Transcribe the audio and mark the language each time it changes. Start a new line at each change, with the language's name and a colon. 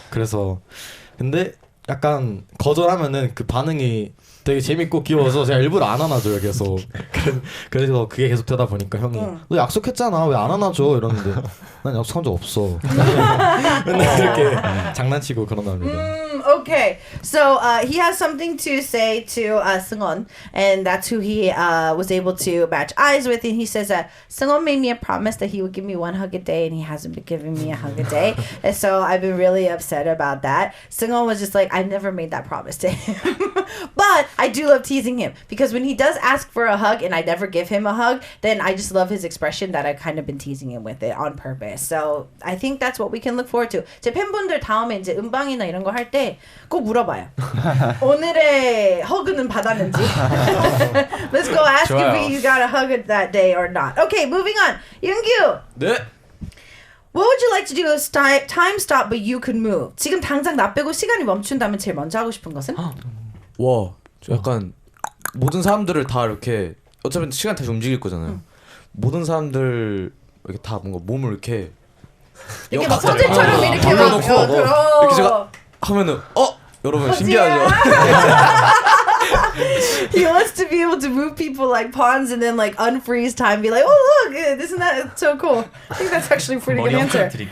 Korean: 그래서 근데 약간 거절하면은 그 반응이 되게 재밌고 귀여워서 제가 일부러 안 안아줘요, 계속. 그래서 그게 계속 되다 보니까 형이 너 약속했잖아, 왜 안 안아줘? 이러는데 난 약속한 적 없어. 맨날 그렇게 장난치고 그런답니다.
English: Okay, so he has something to say to Seungwon, and that's who he was able to match eyes with. And he says that Seungwon made me a promise that he would give me one hug a day, and he hasn't been giving me a hug a day. And so I've been really upset about that. Seungwon was just like, I never made that promise to him. But I do love teasing him, because when he does ask for a hug and I never give him a hug, then I just love his expression that I've kind of been teasing him with it on purpose. So I think that's what we can look forward to.
Korean: 제 팬분들 다음에 이제 음방이나 이런 거 할 때 꼭 물어봐요. 오늘의 허그는 받았는지.
English: Let's go ask
Korean: 좋아요.
English: if you got a hug that day or not. Okay, moving on. 윤규.
Korean: 네.
English: What would you like to do if time stop but you could move?
Korean: 지금 당장 나 빼고 시간이 멈춘다면 제일 먼저 하고 싶은 것은? 와, 저 약간 모든 사람들을 다 이렇게 어차피 시간 다시 움직일 거잖아요. 모든 사람들 이렇게 다 뭔가 몸을 이렇게 막 서재처럼 이렇게 막 이렇게 제가 하면은 여러분 신기하죠?
English: He wants to be able to move people like pawns and then like unfreeze time, be like, oh look, isn't that so cool? I think that's actually a pretty good answer.